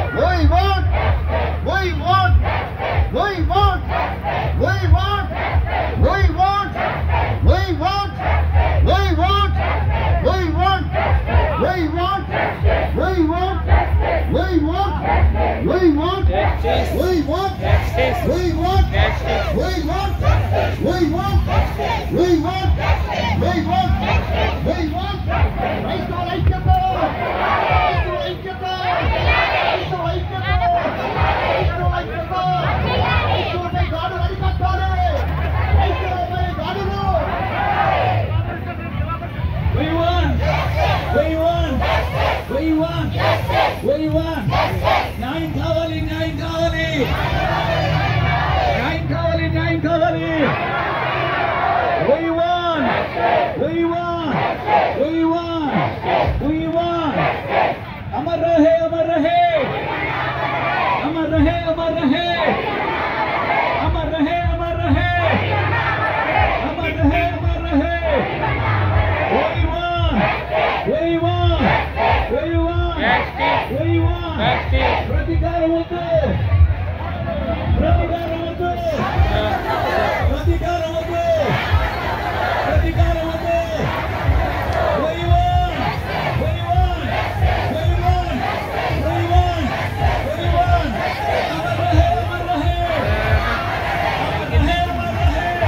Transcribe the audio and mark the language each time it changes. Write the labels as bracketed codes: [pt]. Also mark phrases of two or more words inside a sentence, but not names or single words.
[en] We want we want we want we want we want we want we want we want we want we want we want we want justice. We want justice. We want justice. We want justice. We want justice. We want justice. We want justice. We want justice. [te] క్రైస్తవుల ఐక్యత, క్రైస్తవుల ఐక్యత, క్రైస్తవుల ఐక్యత, క్రైస్తవుల ఐక్యత. క్రైస్తవులపై దాడులు అరికట్టాలి. క్రైస్తవులపై దాడులు. [en] We want, we want, we want, we want. [te] Nine కావాలి, nine కావాలి, nine కావాలి, nine కావాలి. [en] We want, we want, we want, we want. [hi] अमर रहे, अमर रहे, अमर रहे, अमर रहे, अमर रहे, अमर रहे, अमर रहे, अमर रहे. [en] We want, we want, we want, we want. [mr] प्रतिकार होते, प्रतिकार होते, प्रतिकार होते, प्रतिकार होते. [en] We want, we want, we want, we want, we want. [hi] अमर रहे, अमर रहे, अमर रहे, अमर रहे.